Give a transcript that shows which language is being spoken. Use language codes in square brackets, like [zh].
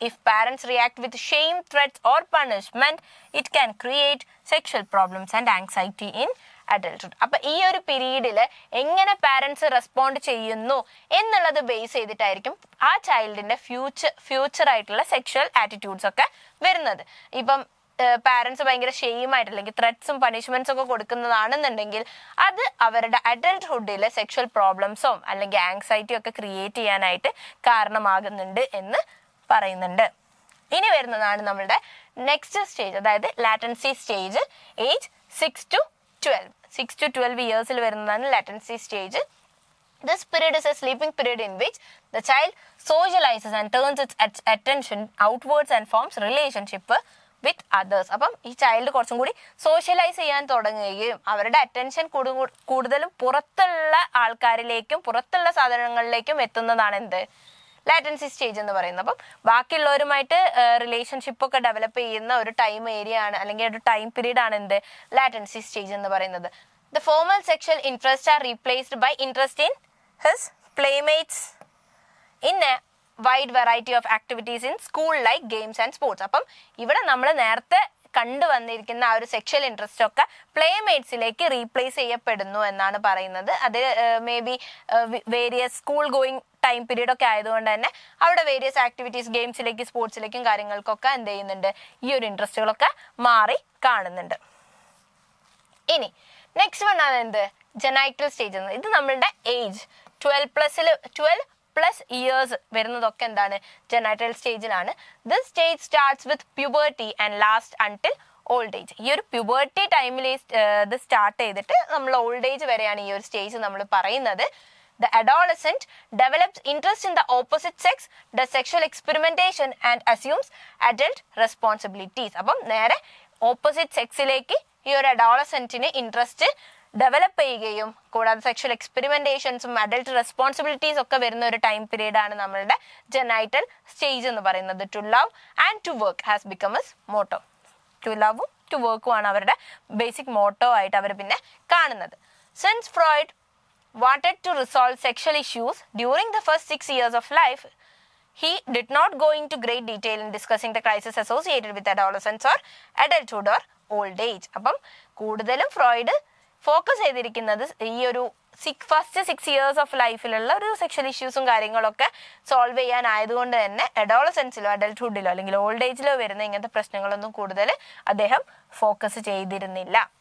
[en] If parents react with shame, threats or punishment, it can create sexual problems and anxiety in adulthood. [ml] അപ്പൊ ഈ ഒരു പീരീഡിൽ എങ്ങനെ parents respond ചെയ്യുന്നു എന്നുള്ളത് ബേസ് ചെയ്തിട്ടായിരിക്കും ആ ചൈൽഡിന്റെ ഫ്യൂച്ചർ ആയിട്ടുള്ള സെക്ഷൽ ആറ്റിറ്റ്യൂഡ്സ് ഒക്കെ വരുന്നത്. ഇപ്പം പാരന്റ്സ് ഭയങ്കര ഷെയിമായിട്ട് അല്ലെങ്കിൽ ത്രെറ്റ്സും പണിഷ്മെന്റ്സും ഒക്കെ കൊടുക്കുന്നതാണെന്നുണ്ടെങ്കിൽ അത് അവരുടെ അഡൽട്ട്ഹുഡിലെ സെക്ഷൽ പ്രോബ്ലംസോ അല്ലെങ്കിൽ ആങ്സൈറ്റിയോ ഒക്കെ ക്രിയേറ്റ് ചെയ്യാനായിട്ട് കാരണമാകുന്നുണ്ട് എന്ന് പറയുന്നുണ്ട്. ഇനി വരുന്നതാണ് നമ്മളുടെ നെക്സ്റ്റ് സ്റ്റേജ്, അതായത് ലാറ്റൻസി സ്റ്റേജ്. ഏജ് 6 to 12 ഇയേഴ്സിൽ വരുന്നതാണ് latency stage. [en] This period is a sleeping period in which the child socializes and turns its attention outwards and forms relationship with others. [ml] അപ്പം ഈ ചൈൽഡ് കുറച്ചും കൂടി സോഷ്യലൈസ് ചെയ്യാൻ തുടങ്ങുകയും അവരുടെ attention കൂടുതലും പുറത്തുള്ള ആൾക്കാരിലേക്കും പുറത്തുള്ള സാധനങ്ങളിലേക്കും എത്തുന്നതാണ് എന്ത്? ലാറ്റൻസി സ്റ്റേജ് എന്ന് പറയുന്നത്. അപ്പം ബാക്കിയുള്ളവരുമായിട്ട് റിലേഷൻഷിപ്പ് ഒക്കെ ഡെവലപ്പ് ചെയ്യുന്ന ഒരു ടൈം ഏരിയ ആണ്, അല്ലെങ്കിൽ ഒരു ടൈം പീരീഡ് ആണ് എന്ത് ലാറ്റൻസി സ്റ്റേജ് എന്ന് പറയുന്നത്. [en] The formal sexual interests are replaced by interest in his playmates in a wide variety of activities in school like games and sports. [ml] അപ്പം ഇവിടെ നമ്മൾ നേരത്തെ കണ്ടുവന്നിരിക്കുന്ന ആ ഒരു സെക്ഷൽ ഇൻട്രസ്റ്റ് ഒക്കെ പ്ലേമേറ്റ്സിലേക്ക് റീപ്ലേസ് ചെയ്യപ്പെടുന്നു എന്നാണ് പറയുന്നത്. അത് may be various school going time period ഒക്കെ ആയതുകൊണ്ട് തന്നെ അവിടെ വേരിയസ് ആക്ടിവിറ്റീസ് ഗെയിംസിലേക്ക് സ്പോർട്സിലേക്കും കാര്യങ്ങൾക്കൊക്കെ എന്ത് ചെയ്യുന്നുണ്ട്, ഈ ഒരു ഇൻട്രസ്റ്റുകളൊക്കെ മാറി കാണുന്നുണ്ട്. ഇനി നെക്സ്റ്റ് വൺ ആണ് എന്ത് ജെനൈറ്റൽ സ്റ്റേജ് എന്ന്. ഇത് നമ്മളുടെ ഏജ് 12+ ഇയേഴ്സ് വരുന്നതൊക്കെ എന്താണ് ജെനൈറ്റൽ സ്റ്റേജിലാണ്. [en] This stage starts with puberty and last until old age. [ml] ഈ ഒരു പ്യൂബർട്ടി ടൈമിൽ ഇത് സ്റ്റാർട്ട് ചെയ്തിട്ട് നമ്മൾ ഓൾഡ് ഏജ് വരെയാണ് ഈ ഒരു സ്റ്റേജ് നമ്മൾ പറയുന്നത്. [en] The adolescent develops interest in the opposite sex, does sexual experimentation and assumes adult responsibilities. [ml] അപ്പം നേരെ ഓപ്പോസിറ്റ് സെക്സിലേക്ക് ഈ ഒരു അഡോളസെന്റിന് ഇൻട്രസ്റ്റ് ഡെവലപ്പ് ചെയ്യുകയും കൂടാതെ സെക്ഷൽ എക്സ്പെരിമെന്റേഷൻസും അഡൽട്ട് റെസ്പോൺസിബിലിറ്റീസ് ഒക്കെ വരുന്ന ഒരു ടൈം പീരീഡ് ആണ് നമ്മളുടെ ജെനൈറ്റൽ സ്റ്റേജ് എന്ന് പറയുന്നത്. To love and to work has become S motto. To ലവും to വർക്കും ആണ് അവരുടെ ബേസിക് മോട്ടോ ആയിട്ട് അവർ പിന്നെ കാണുന്നത്. [en] Since Freud wanted to resolve sexual issues during the first 6 years of life, he did not go into great detail in discussing the crisis associated with adolescence or adulthood or old age. [ml] അപ്പം കൂടുതലും Freud focus ചെയ്തിരിക്കുന്നത് ഈ ഒരു first 6 years of ലൈഫിലുള്ള ഒരു sexual ഇഷ്യൂസും കാര്യങ്ങളൊക്കെ solve ചെയ്യാനായതുകൊണ്ട് തന്നെ അഡോളസെൻസിലോ അഡൽട്ട്ഹുഡിലോ അല്ലെങ്കിൽ old ഏജിലോ വരുന്ന ഇങ്ങനത്തെ പ്രശ്നങ്ങളൊന്നും കൂടുതൽ അദ്ദേഹം ഫോക്കസ് ചെയ്തിരുന്നില്ല.